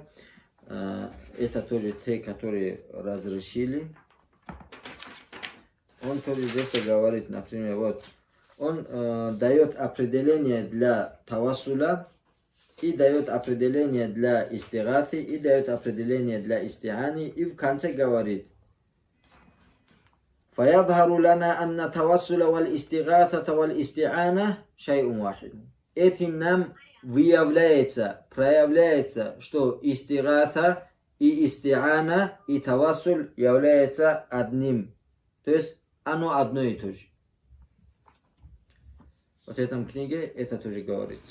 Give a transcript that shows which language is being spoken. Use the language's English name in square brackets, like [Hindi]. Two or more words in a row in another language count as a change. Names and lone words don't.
[Russian] Это тоже те, которые разрешили. Он тоже здесь говорит, например, вот. Он дает определение для тавассуля, и дает определение для истигаты, и дает определение для истиани, и в конце говорит: [Arabic] فَيَظْهَرُ لَنَا أَنَّ تَوَسُّلَ وَالْإِسْتِغَاثَةَ وَالْإِسْتِعَانَةَ شَيْءٌ وَاحِدٌ. [Russian] Этим нам выявляется, проявляется, что истигата и истиана и тавассуль является одним. То есть оно одно и то же. Вот в этом книге это тоже говорится.